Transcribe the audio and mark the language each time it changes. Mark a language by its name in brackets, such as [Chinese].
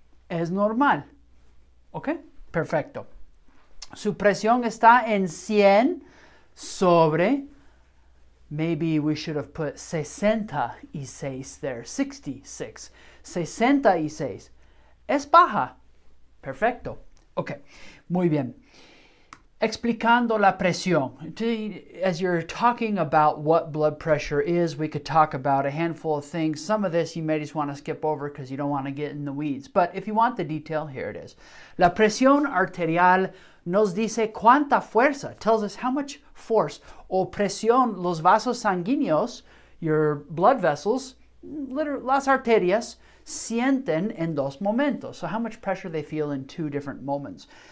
[Spanish] Es normal. Okay? Perfecto. Su presión está en 100 sobre, [English] maybe we should have put 66 there, [Spanish] 66. 66. Es baja. Perfecto. Ok, muy bien. Explicando la presión. [English] As you're talking about what blood pressure is, we could talk about a handful of things. Some of this you may just want to skip over because you don't want to get in the weeds. But if you want the detail, here it is. [Spanish] La presión arterial nos dice cuánta fuerza, [English] tells us how much force, [Spanish] o presión, los vasos sanguíneos, [English] your blood vessels, [Spanish] las arterias, sienten en dos momentos. [English] So how much pressure they feel in two different moments.